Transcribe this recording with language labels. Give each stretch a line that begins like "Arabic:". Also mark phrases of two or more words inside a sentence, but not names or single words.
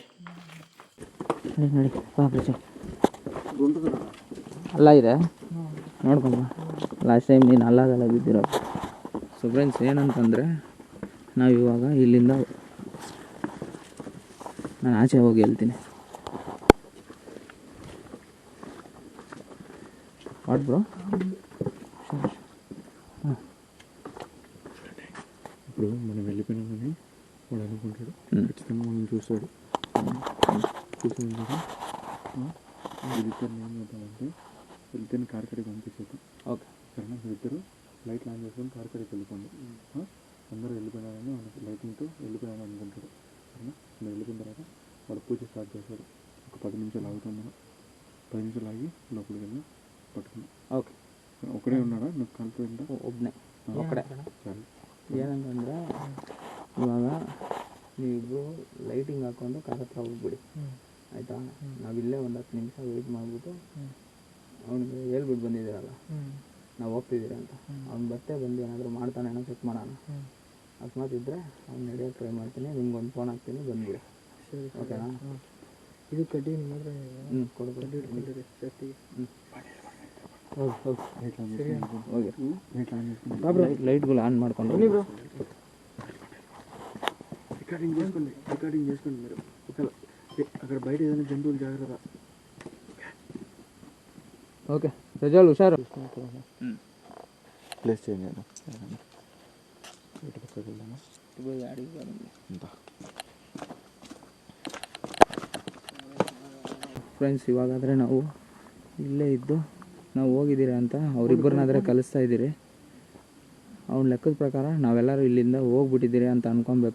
Kannada: ನಡಿ ಬಾ ಪ್ರಜ್ವಲ್. ಅಲ್ಲ ಇದೆ ನೋಡ್ಕೊಂಬ. ಲಾಸ್ಟ್ ಟೈಮ್ ನೀನು ಅಲ್ಲಾಗಲ್ಲ ಬಿದ್ದಿರೋ. ಸೊ ಫ್ರೆಂಡ್ಸ್, ಏನಂತಂದರೆ ನಾವು ಇವಾಗ ಇಲ್ಲಿಂದ ನಾನು ಆಚೆ ಹೋಗಿ ಹೇಳ್ತೀನಿ.
English: what bro
Telugu: ఇప్పుడు మనం వెళ్ళిపోయినామని వాడు అనుకుంటాడు, ఖచ్చితంగా మనం చూస్తాడు. చూసాను కదా, వీళ్ళిద్దరు ఏం చేద్దామంటే వీళ్ళిద్దరిని కార్ కడికి పంపించేద్దాం. ఓకే సరేనా? వీళ్ళిద్దరు లైట్లు ఆన్ చేసుకొని కార్ కడికి వెళ్ళిపోండి. అందరూ వెళ్ళిపోయినారని మనకి లైటింగ్తో వెళ్ళిపోయాను అనుకుంటాడు. సరేనా? మనం వెళ్ళిపోయిన తర్వాత వాడు పూజ స్టార్ట్ చేస్తాడు. ఒక 10 నిమిషాలు ఆగుతాం మనం. 10 నిమిషాలు ఆగి లోపలికి వెళ్ళి పట్టుకున్నాం. ఓకే. ఒకడే ఉన్నాడా? నువ్వు కలిపోయిందా?
Kannada: ಒಬ್ಬನೇ
Telugu: ಒಕ್ಕಡೆ.
Kannada: ಸರಿ. ಏನಂತಂದರೆ ಇವಾಗ ನೀವಿಬ್ಬರು ಲೈಟಿಂಗ್ ಹಾಕ್ಕೊಂಡು ಕಾರ್ ಹತ್ರ ಹೋಗ್ಬಿಡಿ, ಆಯಿತಾ? ನಾವಿಲ್ಲೇ ಒಂದು 10 ನಿಮಿಷ ವೆಯ್ಟ್ ಮಾಡಿಬಿಟ್ಟು ಅವ್ನಿಗೆ ಹೇಳ್ಬಿಟ್ಟು ಬಂದಿದ್ದೀರಲ್ಲ ನಾವು ಹೋಗ್ತಿದ್ದೀರಿ ಅಂತ, ಅವ್ನು ಬರ್ತೇ ಬಂದು ಏನಾದರೂ ಮಾಡ್ತಾನೆ ಏನೋ ಚೆಕ್ ಮಾಡೋಣ. ಅಕಸ್ಮಾತ್ ಇದ್ದರೆ ಅವ್ನು ನಡೆಯೋಕ್ಕೆ ಟ್ರೈ ಮಾಡ್ತೀನಿ, ನಿಮ್ಗೊಂದು ಫೋನ್ ಹಾಕ್ತೀನಿ, ಬಂದುಬಿಡಿ. ಸರಿ ಓಕೆನಾ? ಇದು ಕಡ್ಡಿ ಮಾತ್ರ ಕೊಡ್ಬಿಡಿ ಸೇಫ್ಟಿಗೆ. ಹೋಗಿ లైట్ಗಳು ఆన్ ಮಾಡ್ಕೊಂಡು
Telugu: రికార్డింగ్ చేసుకోండి మీరు. అక్కడ బయట ఏదైనా జంతువులు జాగ్రత్త. ఓకే ప్రజలు హుషారు. ప్లేస్ చేయండి కదా.
Kannada: ಫ್ರೆಂಡ್ಸ್, ಇವಾಗಾದರೆ ನಾವು ಇಲ್ಲೇ ಇದ್ದು ನಾವು ಹೋಗಿದ್ದೀರಾ ಅಂತ ಅವರಿಬ್ಬರನ್ನಾದರೆ ಕಲಿಸ್ತಾ ಇದ್ದೀರಿ. ಅವ್ನ ಲೆಕ್ಕದ ಪ್ರಕಾರ ನಾವೆಲ್ಲರೂ ಇಲ್ಲಿಂದ ಹೋಗ್ಬಿಟ್ಟಿದ್ದೀರಿ ಅಂತ ಅಂದ್ಕೊಬೇಕು.